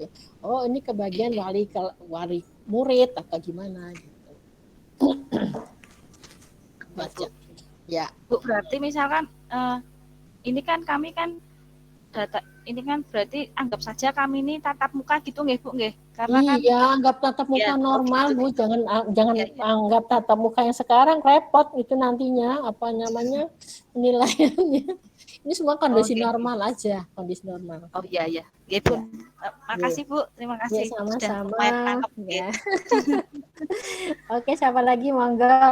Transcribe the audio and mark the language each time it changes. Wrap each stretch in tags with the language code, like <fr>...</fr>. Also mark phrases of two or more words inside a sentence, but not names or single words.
<id>Oh, ini ke bagian wali murid atau gimana gitu. Baca. Ya. Bu, berarti misalkan ini kan kami kan data ini kan berarti anggap saja kami ini tatap muka gitu nggih, Bu nggih. Karena kan anggap tatap muka normal, Bu. Jangan anggap tatap muka yang sekarang repot itu nantinya apa namanya penilaiannya. Ini semua kondisi normal aja, kondisi normal. Oh iya. Nggih, Bu. Makasih, Bu. Terima kasih. Sama-sama. Ya. Oke, siapa lagi monggo?</id>